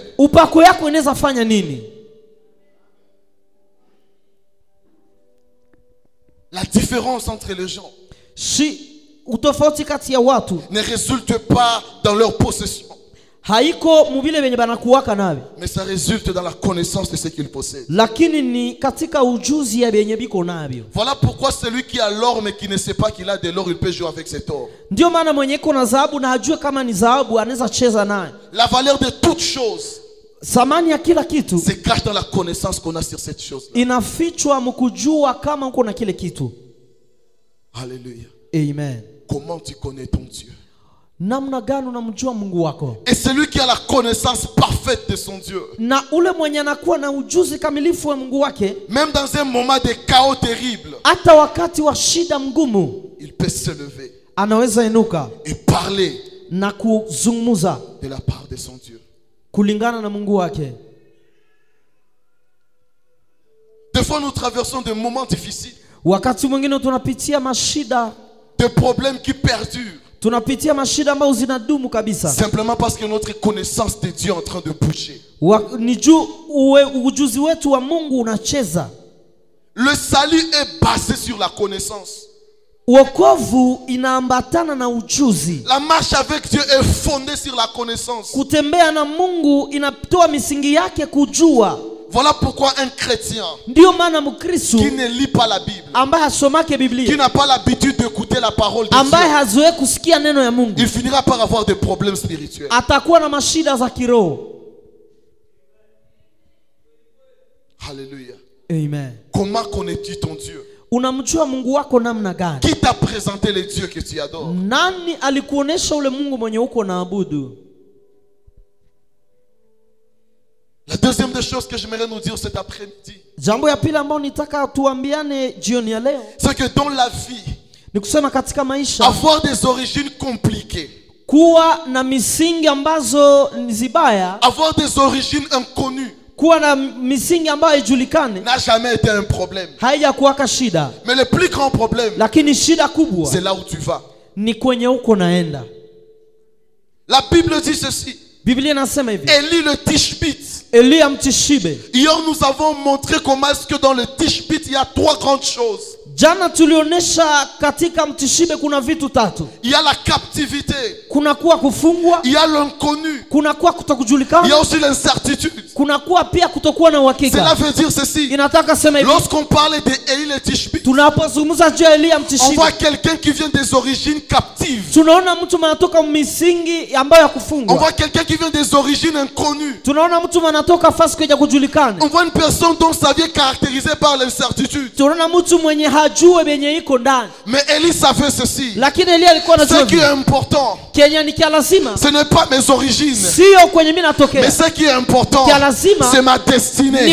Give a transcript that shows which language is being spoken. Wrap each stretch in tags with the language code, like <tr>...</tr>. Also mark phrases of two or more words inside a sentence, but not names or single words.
<sw>upako yako inaweza fanya nini?</sw> <fr>La différence entre les gens</fr> <sw>Utofauti kati ya watu</sw> <fr>ne résulte pas dans leur possession,</fr> <sw>haiko muvile venye banakuwaka navyo,</sw> <fr>mais ça résulte dans la connaissance de ce qu'ils possèdent.</fr> <sw>lakini ni katika ujuzi ya venye biko navyo.</sw> <fr>Voilà pourquoi celui qui a l'or mais qui ne sait pas qu'il a de l'or, il peut jouer avec cet or.</fr> <sw>Ndio maana mwenye iko na dhahabu na hajue kama ni dhahabu anaweza cheza naye.</sw> <fr>La valeur de toute chose</fr> <sw>Thamani ya kila kitu</sw> <fr>se cache dans la connaissance qu'on a sur cette chose-là.</fr> <sw>inafichwa mkujua kama uko na kile kitu.</sw> <fr>Alléluia.</fr> <sw>Amen.</sw> <fr>Comment tu connais ton Dieu?</fr> <sw>Namna gani unamjua Mungu wako?</sw> <fr>Et celui qui a la connaissance parfaite de son Dieu,</fr> <sw>Na ule mwenye anakuwa na ujuzi kamilifu wa Mungu wake,</sw> <fr>même dans un moment de chaos terrible,</fr> <sw>hata wakati wa shida mgumu</sw> <fr>il peut se lever</fr> <sw>anaweza inuka</sw> <fr>et parler</fr> <sw>na kuzungumza</sw> <fr>de la part de son Dieu.</fr> <sw>kulingana na Mungu wake.</sw> <fr>Des fois, nous traversons des moments difficiles,</fr> <sw>Wakati mwingine tunapitia mashida,</sw> <fr>des problèmes qui perdurent,</fr> <sw>tunapitia mashida ambayo zinadumu kabisa.</sw> <fr>simplement parce que notre connaissance de Dieu est en train de bouger.</fr> <sw>Ni juu ujuzi wetu wa Mungu unacheza.</sw> <fr>Le salut est basé sur la connaissance.</fr> <sw>Wokovu inaambatana na ujuzi.</sw> <fr>La marche avec Dieu est fondée sur la connaissance.</fr> <sw>Kutembea na Mungu inatoa misingi yake kujua.</sw> <fr>Voilà pourquoi un chrétien</fr> <sw>Ndio maana Mkristo</sw> <fr>qui ne lit pas la Bible,</fr> <sw>ambaye hasomake</sw> <fr>qui</fr> <sw>Biblia,</sw> <fr>n'a pas l'habitude d'écouter la parole de</fr> <sw>ambaye</sw> <fr>Dieu,</fr> <sw>hazoe kusikia neno ya Mungu,</sw> <fr>il finira par avoir des problèmes spirituels.</fr> <sw>atakuwa na mashida za kiroho.</sw> <fr>Alléluia.</fr> <sw>Amen.</sw> <fr>Comment connais-tu ton Dieu?</fr> <sw>Unamjua Mungu wako namna gani?</sw> <fr>Qui t'a présenté les dieux que tu adores?</fr> <sw>Nani alikuonesha ule Mungu mwenye uko naabudu?</sw> <fr>La deuxième des choses que j'aimerais nous dire cet après-midi,</fr> <sw>Jambo ya pili ambao nitaka tuambiane jioni ya leo</sw> <fr>c'est que dans la vie,</fr> <sw>ni kusema katika maisha</sw> <fr>avoir des origines compliquées,</fr> <sw>kuwa na misingi ambazo ni zibaya,</sw> <fr>avoir des origines inconnues</fr> <sw>kuwa na misingi ambayo haijulikane</sw> <fr>n'a jamais été un problème.</fr> <sw>haijakuwaka shida,</sw> <fr>Mais le plus grand problème,</fr> <sw>lakini shida kubwa</sw> <fr>c'est là où tu vas.</fr> <sw>ni kwenye uko naenda.</sw> <fr>La Bible dit ceci.</fr> <sw>Biblia inasema hivi,</sw> <fr>Élie le Tishbite.</fr> <sw>Elia Mtishibe.</sw> <fr>Hier, nous avons montré comment est-ce que dans le Tishbite, il y a trois grandes choses.</fr> <sw>Jana tulionyesha katika Mtishibe kuna vitu tatu.</sw> <fr>Il y a la captivité.</fr> <sw>Kuna kuwa kufungwa,</sw> <fr>Il y a l'inconnu.</fr> <sw>kuna kuwa</sw> <fr>Il y</fr> <sw>kutokujulikana,</sw> <fr>a aussi l'incertitude.</fr> <sw>kuna kuwa pia kutokuwa na</sw> <fr>Cela</fr> <sw>uhakika.</sw> <fr>veut dire ceci.</fr> <sw>Inataka sema hivi,</sw> <fr>Lorsqu'on parlait d'Élie le Tishbite,</fr> <sw>tunapozungumza juu ya Elia</sw> <fr>on</fr> <sw>Mtishibe,</sw> <fr>voit quelqu'un qui vient des origines captives.</fr> <sw>tunaona mtu anatoka misingi ambayo ya</sw> <fr>On</fr> <sw>kufungwa.</sw> <fr>voit quelqu'un qui vient des origines inconnues.</fr> <sw>Tunaona mtu anatoka fasi kuja kujulikana.</sw> <fr>On voit une personne dont sa vie est caractérisée par l'incertitude.</fr> <sw>Tunaona mtu mwenye hajue benye iko ndani.</sw> <fr>Mais Élie savait ceci.</fr> <sw>Lakini Elia alikuwa anajua</sw> <fr>Ce qui est</fr> <sw>hivi,</sw> <fr>important,</fr> <sw>Kenya ni kia lazima,</sw> <fr>ce n'est pas mes origines,</fr> <sw>sio kwenye mimi</sw> <fr>mais</fr> <sw>natokea,</sw> <fr>ce qui est important,</fr> <sw>kia lazima</sw> <fr>c'est ma</fr> <sw>ni</sw> <fr>destinée.</fr>